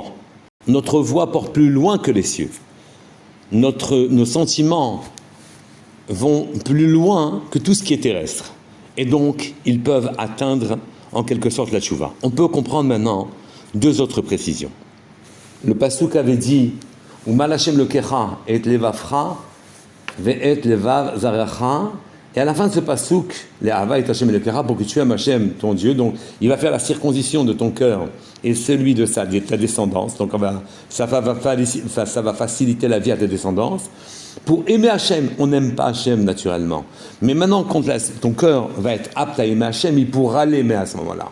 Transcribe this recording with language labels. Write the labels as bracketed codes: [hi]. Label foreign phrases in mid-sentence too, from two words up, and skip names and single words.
[fr] Notre voix porte plus loin que les cieux. Nos sentiments vont plus loin que tout ce qui est terrestre. Et donc, ils peuvent atteindre en quelque sorte la tchouva. On peut comprendre maintenant deux autres précisions. Le pasuk avait dit [he] ומל השם אלהיך את לבבך ואת לבב זרעך. [fr] Et à la fin de ce pasuk, les [he] אהבה את השם אלהיך, [fr] pour que tu aimes Hashem, ton Dieu, donc il va faire la circoncision de ton cœur et celui de ta descendance. Donc ça va faciliter la vie à ta descendance. Pour aimer Hachem, on n'aime pas Hachem naturellement. Mais maintenant, quand ton cœur va être apte à aimer Hachem, il pourra l'aimer à ce moment-là.